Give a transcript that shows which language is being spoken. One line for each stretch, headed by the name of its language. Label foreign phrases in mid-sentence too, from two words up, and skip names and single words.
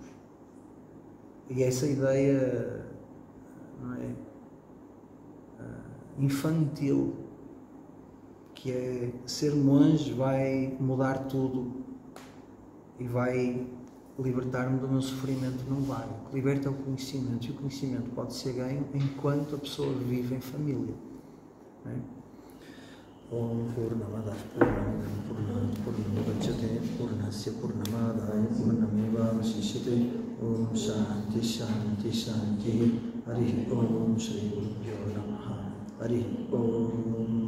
Portuguese: E essa ideia, não é, infantil, que é ser monge vai mudar tudo e vai libertar-me do meu sofrimento, não vai. O que liberta é o conhecimento, e o conhecimento pode ser ganho enquanto a pessoa vive em família. Não é?
Sanskrit: ॐ पूर्णमदः पूर्णम् पूर्णमुदच्यते पूर्णस्य पूर्णमादाय पूर्णमेव अवशिष्यते ॐ शान्तिः शान्तिः शान्तिः हरिः ॐ श्री गुरुभ्यो नमः हरिः ॐ